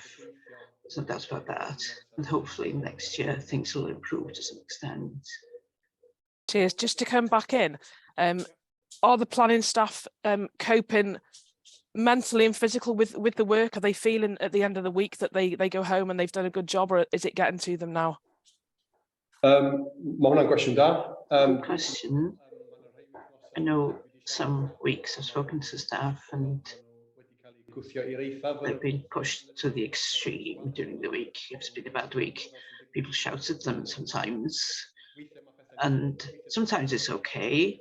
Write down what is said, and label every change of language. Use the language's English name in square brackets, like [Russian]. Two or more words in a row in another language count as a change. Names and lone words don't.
[English] There's no doubt about that. And hopefully next year things will improve to some extent. Cheers. Just to come back in, are the planning staff coping mentally and physically with the work? Are they feeling at the end of the week that they go home and they've done a good job, or is it getting to them now? [Welsh] Ma' hwnna'n gwestiwn da. [English] Good question. I know some weeks I've spoken to staff and they've been pushed to the extreme during the week. It's been a bad week. People shout at them sometimes. And sometimes it's okay.